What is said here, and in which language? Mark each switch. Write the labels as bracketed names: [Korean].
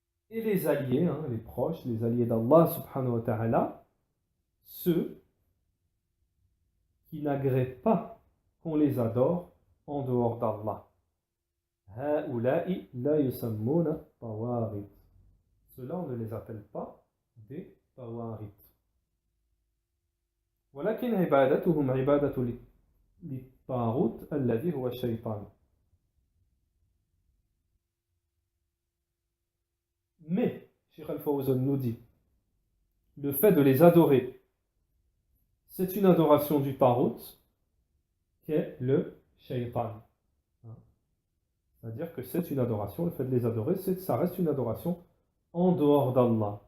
[French] Et les alliés, les proches, les alliés d'Allah subhanahu wa ta'ala, ceux qui n'agréent pas qu'on les adore en dehors d'Allah. [Arabic] Ha'ula'i la yusammuna tawaghit. [French] Ceux-là, on ne les appelle pas des tawaghit. [Arabic] ولكن عبادتهم عبادة للطاغوت الذي هو الشيطان. [French] Mais, Cheikh Al-Fawzan nous dit, le fait de les adorer, c'est une adoration du taghut, qui est le shaitan. C'est-à-dire que c'est une adoration, le fait de les adorer, ça reste une adoration en dehors d'Allah.